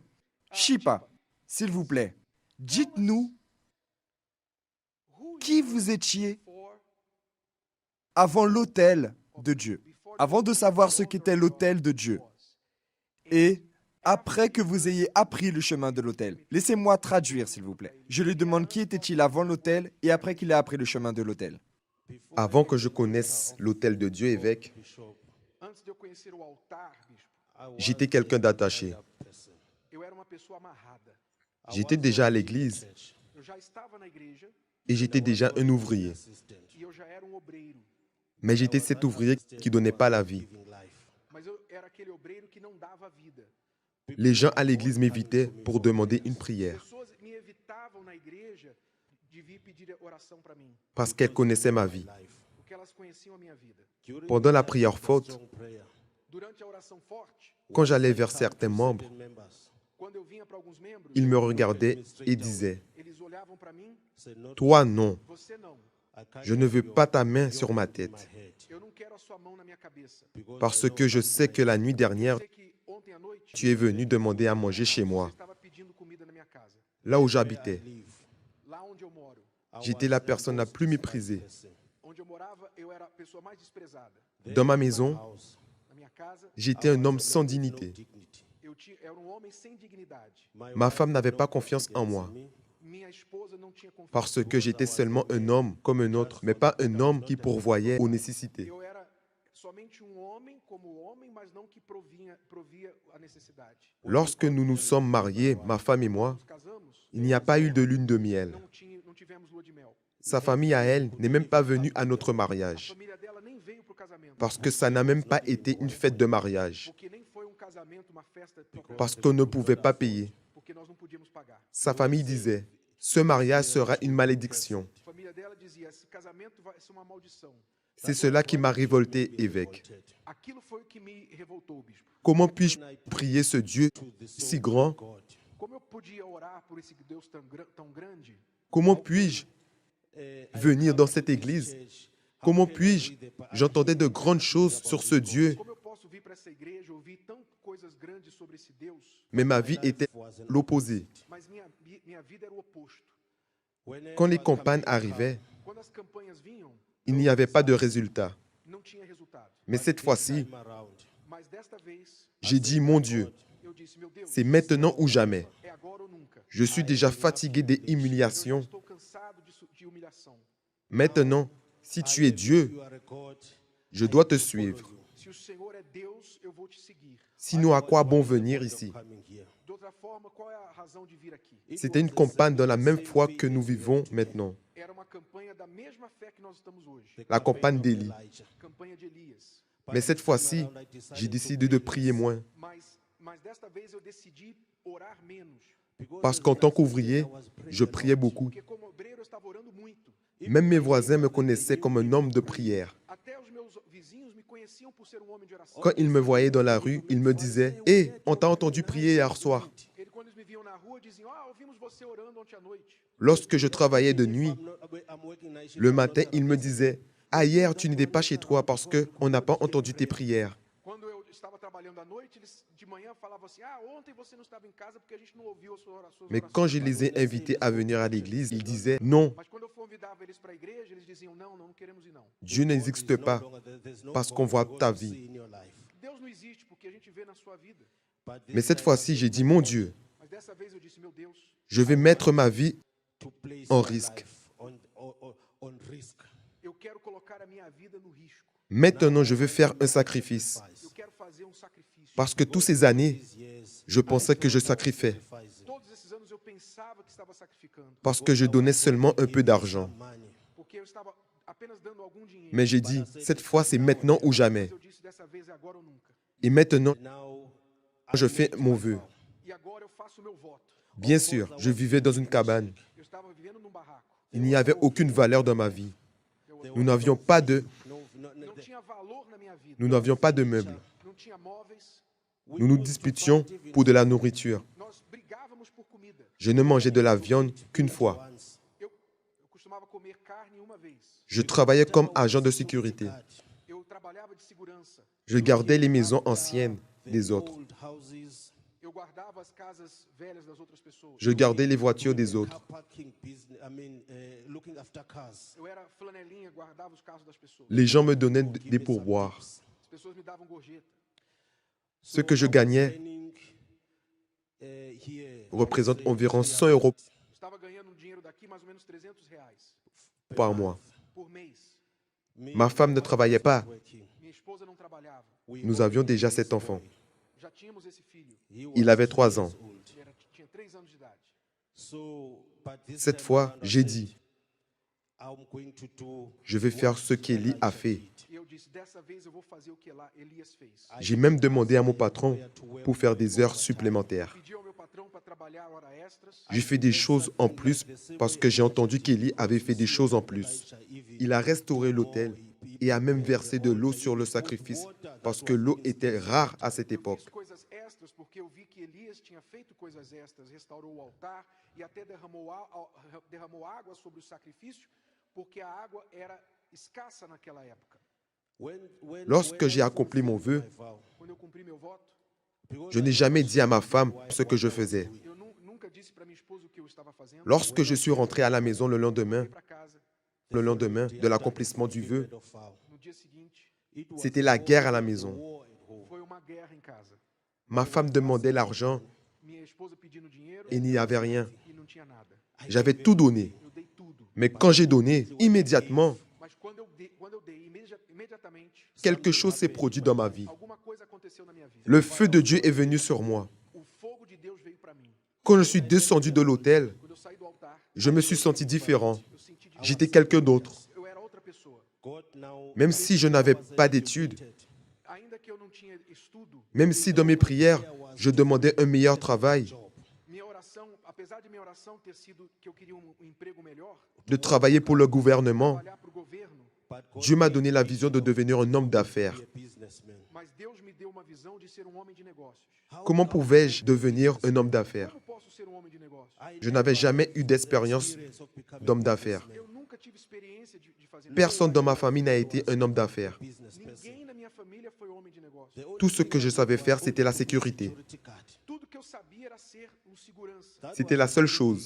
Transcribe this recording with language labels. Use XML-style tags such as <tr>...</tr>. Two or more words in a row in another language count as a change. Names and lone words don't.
<fr>Shipa, s'il vous plaît, dites-nous qui vous étiez avant l'autel de Dieu, avant de savoir ce qu'était l'autel de Dieu, et après que vous ayez appris le chemin de l'autel. Laissez-moi traduire, s'il vous plaît. Je lui demande qui était-il avant l'autel et après qu'il ait appris le chemin de l'autel. Avant que je connaisse l'autel de Dieu, évêque,</fr> <pt>Antes de eu conhecer o altar, bispo,</pt> <fr>j'étais quelqu'un d'attaché.</fr> <pt>eu era uma pessoa amarrada.</pt> <fr>J'étais déjà à l'église</fr> <pt>Eu já estava na igreja</pt> <fr>et j'étais déjà un ouvrier.</fr> <pt>e eu já era obreiro.</pt> <fr>Mais j'étais cet ouvrier qui ne donnait pas la vie.</fr> <pt>Mas eu era aquele obreiro que não dava vida.</pt> <fr>Les gens à l'église m'invitaient pour demander une prière</fr> <pt>Pessoas me evitavam na igreja de vir pedir oração para mim,</pt> <fr>parce qu'elles connaissaient ma vie.</fr> <pt>porque elas conheciam a minha vida.</pt> <fr>Pendant la prière forte,</fr> <pt>Durante a oração forte,</pt> <fr>quand j'allais vers certains membres,</fr> <pt>quando eu vinha para alguns membros,</pt> <fr>ils me regardaient et disaient,</fr> <pt>eles olhavam para mim,</pt> <fr>« Toi, non,</fr> <pt>você não.</pt> <fr>je ne veux pas ta main sur ma tête,</fr> <pt>Eu não quero a sua mão na minha cabeça.</pt> <fr>parce que je sais que la nuit dernière,</fr> <pt>Eu sei que ontem à noite</pt> <fr>tu es venu demander à manger chez</fr> <pt>você</pt> <fr>moi,</fr> <pt>estava pedindo comida na minha casa.</pt> <fr>là où j'habitais.</fr> <pt>Lá onde eu moro,</pt> <fr>J'étais la personne la plus méprisée.</fr> <pt>onde eu morava, eu era a pessoa mais desprezada.</pt> <fr>Dans ma maison,</fr> <pt>Na minha casa,</pt> <fr>j'étais un homme sans dignité.</fr> <pt>era homem sem dignidade.</pt> <fr>Ma femme n'avait pas confiance en moi,</fr> <pt>Minha esposa não tinha confiança.</pt> <fr>parce que j'étais seulement un homme comme un autre, mais pas un homme qui pourvoyait aux nécessités.</fr> <pt>Eu era somente homem como homem, mas não que provia a necessidade.</pt> <fr>Lorsque nous nous sommes mariés, ma femme et moi,</fr> <pt>Nos casamos,</pt> <fr>il n'y a pas eu de lune de miel.</fr> <pt>não tivemos lua de mel.</pt> <fr>Sa famille à elle n'est même pas venue à notre</fr> <pt>A</pt> <fr>mariage,</fr> <pt>família dela nem veio pro casamento,</pt> <fr>parce que ça n'a même pas été une fête de mariage,</fr> <pt>porque nem foi casamento, uma festa,</pt> <fr>parce qu'on ne pouvait pas payer.</fr> <pt>porque nós não podíamos pagar.</pt> <fr>Sa famille disait, ce mariage sera une malédiction.</fr> <pt>A família dela dizia: esse casamento vai ser uma maldição.</pt> <fr>C'est cela qui m'a révolté, évêque.</fr> <pt>Aquilo foi o que me revoltou, bispo.</pt> <fr>Comment puis-je prier ce Dieu si grand?</fr> <pt>Como eu podia orar por esse Deus tão grande?</pt> <fr>Comment puis-je venir dans cette église? Comment puis-je? J'entendais de grandes choses sur ce Dieu,</fr> <pt>Como eu posso vir para essa igreja e ouvir tantas coisas grandes sobre esse Deus?</pt> <fr>mais ma vie était l'opposé.</fr> <pt>Mas minha vida era o oposto.</pt> <fr>Quand les campagnes arrivaient,</fr> <pt>Quando as campanhas vinham,</pt> <fr>il n'y avait pas de résultat.</fr> <pt>não tinha resultado.</pt> <fr>Mais cette fois-ci,</fr> <pt>Mas desta vez,</pt> <fr>j'ai dit, mon Dieu,</fr> <pt>eu disse: meu Deus,</pt> <fr>c'est maintenant ou jamais.</fr> <pt>é agora ou nunca.</pt> <fr>Je suis déjà fatigué des humiliations.</fr> <pt>Estou cansado de humilhação.</pt> <fr>Maintenant, si tu es Dieu, je dois te suivre.</fr> <pt>Se o Senhor é Deus, eu vou te seguir.</pt> <fr>Sinon, à quoi bon venir ici?</fr> <pt>D'outra forma, qual é a razão de vir aqui?</pt> <fr>C'était une campagne dans la même foi que nous vivons maintenant,</fr> <pt>Era uma campanha da mesma fé que nós estamos hoje.</pt> <fr>la campagne d'Élie.</fr> <pt>Campanha de Elias.</pt> <fr>Mais cette fois-ci, j'ai décidé de prier moins,</fr> <pt>Mas desta vez eu decidi orar menos.</pt> <fr>parce qu'en tant qu'ouvrier, je priais beaucoup.</fr> <pt>Porque como obreiro eu estava orando muito.</pt> <fr>Même mes voisins me connaissaient comme un homme de prière.</fr> <pt>Até os meus vizinhos me conheciam por ser homem de oração.</pt> <fr>Quand ils me voyaient dans la rue, ils me disaient, « Hé, on t'a entendu prier hier soir.</fr> <pt>Quando eles me viam na rua, diziam: ouvimos você orando ontem à noite. »</pt> <fr>Lorsque je travaillais de nuit, le matin, ils me disaient, « Ah, hier, tu n'étais pas chez toi parce qu'on n'a pas entendu tes prières.</fr> <pt>Quando eu estava trabalhando à noite, eles de manhã falavam assim: ontem você não estava em casa porque a gente não ouviu as suas orações.</pt> <fr>Mais quand je les ai invités à venir à l'église, ils disaient, « Non,</fr> <pt>Mas quando eu fui convidava eles para a igreja, eles diziam, não, não queremos ir não.</pt> <fr>Dieu n'existe pas parce qu'on voit ta vie.</fr> <pt>Deus não existe porque a gente vê na sua vida.</pt> <fr>Mais cette fois-ci, j'ai dit, mon Dieu,</fr> <pt>Mas dessa vez eu disse, meu Deus,</pt> <fr>je vais mettre ma vie en risque.</fr> <pt>eu quero colocar a minha vida no risco.</pt> <fr>Maintenant, je veux faire un sacrifice.</fr> <pt>Eu quero fazer um sacrifício.</pt> <fr>Parce que toutes ces années, je pensais que je sacrifiais.</fr> <pt>Todos esses anos eu pensava que estava sacrificando,</pt> <fr>Parce que je donnais seulement un peu d'argent.</fr> <pt>porque eu estava apenas dando algum dinheiro.</pt> <fr>Mais j'ai dit, cette fois, c'est maintenant ou jamais.</fr> <pt>Mas eu disse, dessa vez é agora ou nunca.</pt> <fr>Et maintenant, je fais mon vœu.</fr> <pt>E agora eu faço o meu voto.</pt> <fr>Bien sûr, je vivais dans une cabane.</fr> <pt>Eu estava vivendo num barraco.</pt> <fr>Il n'y avait aucune valeur dans ma vie. Nous n'avions pas de,</fr> <pt>Não tinha valor na minha vida.</pt> <fr>nous n'avions pas de meubles.</fr> <pt>Não tinha móveis.</pt> <fr>Nous nous disputions pour de la nourriture.</fr> <pt>Nós brigávamos por comida.</pt> <fr>Je ne mangeais de la viande qu'une fois.</fr> <pt>Eu costumava comer carne uma vez.</pt> <fr>Je travaillais comme agent de sécurité.</fr> <pt>Eu trabalhava de segurança.</pt> <fr>Je gardais les maisons anciennes des autres.</fr> <pt>Eu guardava as casas velhas das outras pessoas.</pt> <fr>Je gardais les voitures des autres.</fr> <pt>Eu era flanelinha, guardava os carros das pessoas.</pt> <fr>Les gens me donnaient des pourboires.</fr> <pt>As pessoas me davam gorjeta.</pt> <fr>Ce que je gagnais représente environ 100 euros</fr> <pt>Estava ganhando um dinheiro daqui, mais ou menos R$300</pt> <fr>par mois.</fr> <pt>por mês.</pt> <fr>Ma femme ne travaillait pas.</fr> <pt>Minha esposa não trabalhava.</pt> <fr>Nous avions déjà 7 enfants.</fr> <pt>Já tínhamos esse filho.</pt> <fr>Il avait 3 ans.</fr> <pt>Tinha 3 anos de idade.</pt> <fr>Cette fois, j'ai dit, je vais faire ce qu'Élie a fait.</fr> <pt>E eu disse, dessa vez eu vou fazer o que Elias fez.</pt> <fr>J'ai même demandé à mon patron pour faire des heures supplémentaires.</fr> <pt>Pedi ao meu patrão para trabalhar hora extras.</pt> <fr>J'ai fait des choses en plus parce que j'ai entendu qu'Élie avait fait des choses en plus. Il a restauré l'autel et a même versé de l'eau sur le sacrifice parce que l'eau était rare à cette époque.</fr> <pt>Fiz coisas extras porque eu vi que Elias tinha feito coisas extras, restaurou o altar e até derramou água sobre o sacrifício, porque a água era escassa naquela época.</pt> <fr>Lorsque j'ai accompli mon vœu,</fr> <pt>Quando eu cumpri meu voto,</pt> <fr>je n'ai jamais dit à ma femme ce que je faisais.</fr> <pt>eu nunca disse para minha esposa o que eu estava fazendo.</pt> <fr>Lorsque je suis rentré à la maison le lendemain</fr> <pt>Fui para casa</pt> <fr>de l'accomplissement du vœu,</fr> <pt>no dia seguinte,</pt> <fr>c'était la guerre à la maison.</fr> <pt>foi uma guerra em casa.</pt> <fr>Ma femme demandait l'argent</fr> <pt>Minha esposa pedindo dinheiro</pt> <fr>et il n'y avait rien.</fr> <pt>e não tinha nada.</pt> <fr>J'avais tout donné.</fr> <pt>Eu dei tudo.</pt> <fr>Mais quand j'ai donné, immédiatement,</fr> <pt>Mas quando eu dei imediatamente,</pt> <fr>quelque chose s'est produit dans ma vie.</fr> <pt>alguma coisa aconteceu na minha vida.</pt> <fr>Le feu de Dieu est venu sur moi.</fr> <pt>O fogo de Deus veio para mim.</pt> <fr>Quand je suis descendu de l'autel,</fr> <pt>Quando eu saí do altar,</pt> <fr>je me suis senti différent.</fr> <pt>eu senti de</pt> <fr>J'étais quelqu'un d'autre.</fr> <pt>eu era outra pessoa.</pt> <fr>Même si je n'avais pas d'études,</fr> <pt>Ainda que eu não tinha estudo,</pt> <fr>même si dans mes prières, je demandais un meilleur travail,</fr> <pt>minha oração, apesar de minha oração ter sido que eu queria emprego melhor,</pt> <fr>de travailler pour le gouvernement,</fr> <pt>trabalhar para o governo,</pt> <fr>Dieu m'a donné la vision de devenir un homme d'affaires.</fr> <pt>mas Deus me deu uma visão de ser um homem de negócios.</pt> <fr>Comment pouvais-je devenir un homme d'affaires?</fr> <pt>Como posso ser um homem de negócios?</pt> <fr>Je n'avais jamais eu d'expérience d'homme d'affaires.</fr> <pt>Eu nunca tive experiência de fazer</pt> <fr>Personne dans ma famille n'a été un homme d'affaires.</fr> <pt>Ninguém na minha família foi homem de negócios.</pt> <fr>Tout ce que je savais faire, c'était la sécurité.</fr> <pt>Tudo que eu sabia era ser segurança.</pt> <fr>C'était la seule chose.</fr>